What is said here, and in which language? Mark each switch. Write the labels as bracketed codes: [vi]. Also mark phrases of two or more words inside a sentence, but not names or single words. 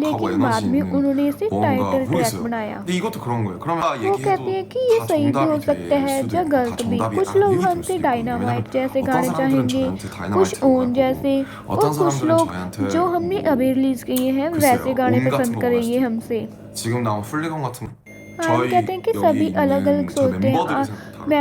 [hi] लेकिन बाद में [ko] 있는 [hi] उन्होंने इसे [ko] 뭔가 [en] title track [ko] 모르겠어요. [hi] बनाया। [ko] 근데 이것도 그런 거예요. 그러면 [hi] वो कहती है कि ये [ko] 다 [hi] सही भी हो [ko] 정답이 [hi] सकता [ko] 될 [hi] है [ko] 수도 [hi] या [ko] 있고 다 [hi] गलत भी। [ko] 정답이 [hi] कुछ [ko] 아닐 [hi] लोग [ko] 수도 [hi] हमसे [ko] 있거든요. [hi] डायनामाइट [ko] 왜냐면 [hi] जैसे [ko] 어떤 [hi] गाने [ko] 사람들은 [hi] चाहेंगे, [ko] 저한테 [hi] कुछ [ko] 다이너마이트라고 [hi] ओन [ko] 할 [hi] जैसे, [ko] 거고 [hi] और [ko] 어떤 [hi] कुछ [ko] 사람들은 [hi] लोग [ko] 저한테 [hi] जो हमने [ko] 뭐 [hi] अभी रिलीज किए हैं [ko] 글쎄요. [hi] वैसे गाने [ko] 온 같은 [hi] पसंद [ko] 거 [hi] करेंगे [ko] 말할 수도 [hi] हमसे। [ko] 지금 나온 훌리건 같은 [hi] आर्यन [ko] 저희 [hi] कहते हैं कि [ko] 여기 [hi] सभी अलग अलग [ko] 있는 저 [hi] सोचते हैं [ko] 멤버들이